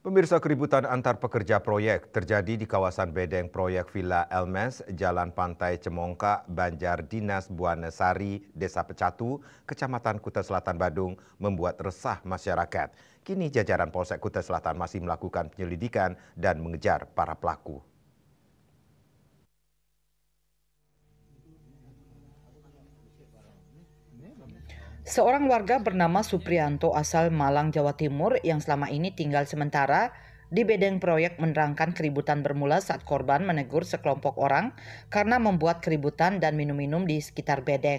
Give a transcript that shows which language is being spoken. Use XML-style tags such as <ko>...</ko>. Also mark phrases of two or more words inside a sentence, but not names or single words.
<id>Pemirsa, keributan antar pekerja proyek terjadi di kawasan bedeng proyek Villa Elmes, Jalan Pantai Cemongkak, Banjar Dinas Buana Sari, Desa Pecatu, Kecamatan Kuta Selatan, Badung, membuat resah masyarakat. Kini jajaran Polsek Kuta Selatan masih melakukan penyelidikan dan mengejar para pelaku. Seorang warga bernama Supriyanto asal Malang, Jawa Timur yang selama ini tinggal sementara di bedeng proyek menerangkan keributan bermula saat korban menegur sekelompok orang karena membuat keributan dan minum-minum di sekitar bedeng.</id>